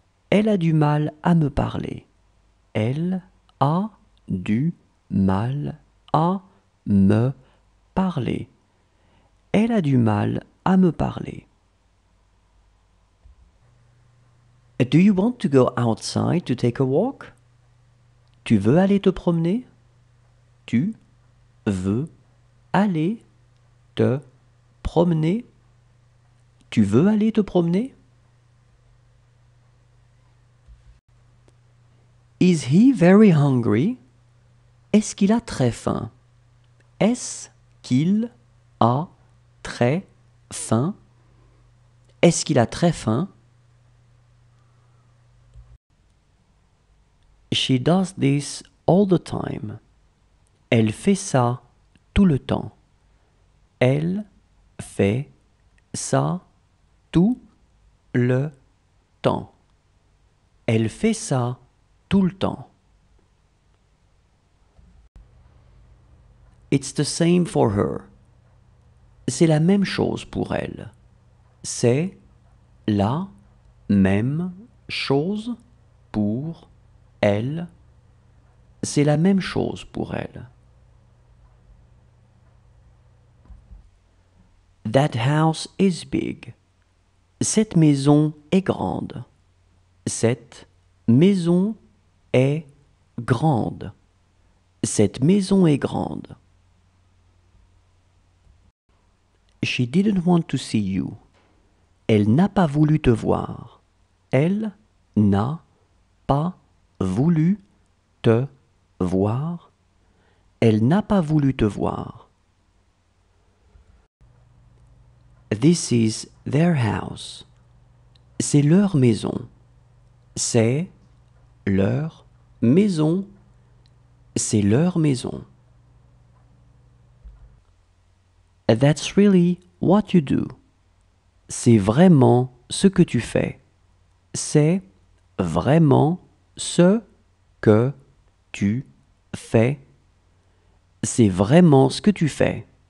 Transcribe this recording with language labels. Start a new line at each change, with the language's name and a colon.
French: Elle a du mal à me parler. Elle a du mal à me parler. Elle a du mal à me parler.
English: Do you want to go outside to take a walk?
French: Tu veux aller te promener? Tu veux aller te promener? Tu veux aller te promener?
English: Is he very hungry?
French: Est-ce qu'il a très faim? Est-ce qu'il a très faim? Est-ce qu'il a très faim?
English: She does this all the time.
French: Elle fait ça tout le temps. Elle fait ça tout le temps. Elle fait ça tout le temps.
English: It's the same for her.
French: C'est la même chose pour elle. C'est la même chose pour elle. C'est la même chose pour elle.
English: That house is big.
French: Cette maison est grande. Cette maison est grande. Cette maison est grande.
English: She didn't want to see you.
French: Elle n'a pas voulu te voir. Elle n'a pas voulu te voir. Elle n'a pas voulu te voir.
English: This is their house.
French: C'est leur maison. C'est leur maison. C'est leur maison.
English: That's really what you do.
French: C'est vraiment ce que tu fais. C'est vraiment ce que tu fais. C'est vraiment ce que tu fais.